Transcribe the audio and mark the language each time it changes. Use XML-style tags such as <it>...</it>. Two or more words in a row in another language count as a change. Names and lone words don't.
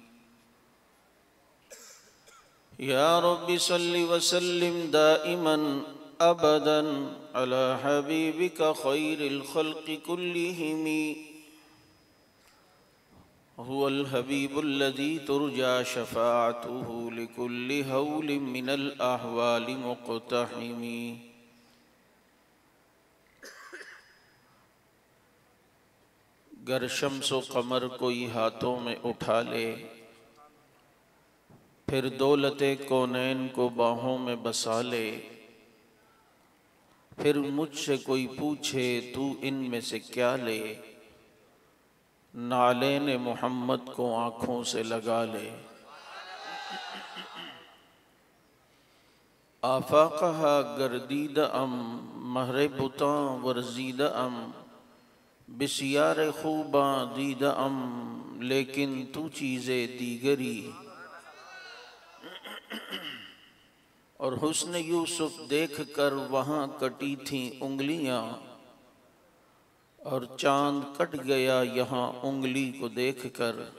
<ar>يا رب صل وسلم دائما أبدا على حبيبك خير الخلق كلهم هو الحبيب الذي ترجى شفاعته لكل هول من الأهوال مقتحم.</ar> <ur>گر شمس و قمر کوئی ہاتھوں میں اٹھا لے، پھر دولتِ کونین کو باہوں میں بسا لے، پھر مجھ سے کوئی پوچھے تو ان میں سے کیا لے، نعلینِ محمد کو آنکھوں سے لگا لے.</ur> <fa>آفاق‌ها گردیده‌ام مهر بتان ورزیده‌ام بسیار خوبان دیده‌ام لیکن تو چیز دیگری.</fa> <ur>اور حسنِ یوسف دیکھ کر وہاں کٹی تھیں انگلیاں، اور چاند کٹ گیا یہاں انگلی کو دیکھ کر.</ur>